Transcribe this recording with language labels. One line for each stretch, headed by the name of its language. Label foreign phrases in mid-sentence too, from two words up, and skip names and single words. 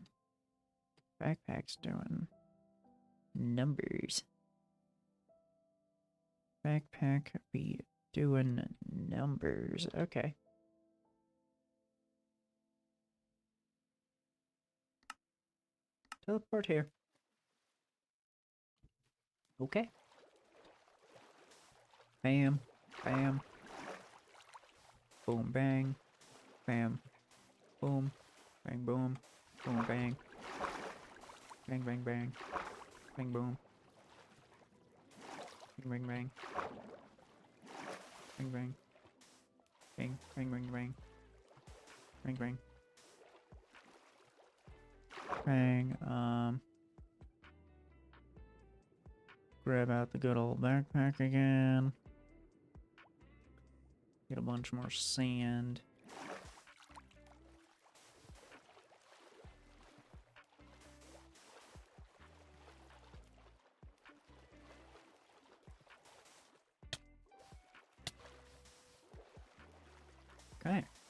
English: Backpack's doing numbers. Backpack be doing numbers. Okay. Teleport here. Okay. Bam. Bam. Boom bang. Bam. Boom. Bang boom. Boom bang. Bang bang bang. Bang boom. Bang bang bang. Bang bang. Bang bang bang bang. Bang bang. Bang. Grab out the good old backpack again. Get a bunch more sand. Okay.